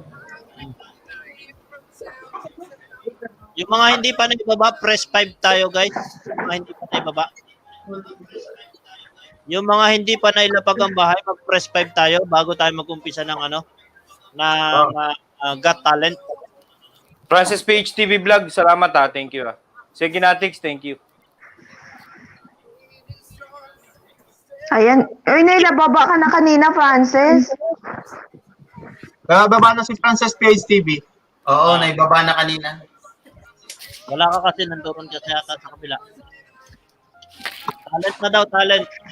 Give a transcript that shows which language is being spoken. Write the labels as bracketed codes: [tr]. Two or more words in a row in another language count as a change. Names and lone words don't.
[tl] Yung mga hindi pa naibaba, press 5 tayo guys. Yung mga hindi pa naibaba. Yung mga hindi pa nailapag ang bahay, mag-press 5 tayo bago tayo mag-umpisa ng Got Talent. Francis PH TV Vlog, salamat ha. [en] Thank you [tl] ha. Seginatics, thank you. Ayan. Uy, nailababa ka na kanina, Francis. Baba na si Francis PH TV. Oo, naibaba na kanina. Wala ka kasi, nandoon kasi ata sa kabila. Talent na daw, talent.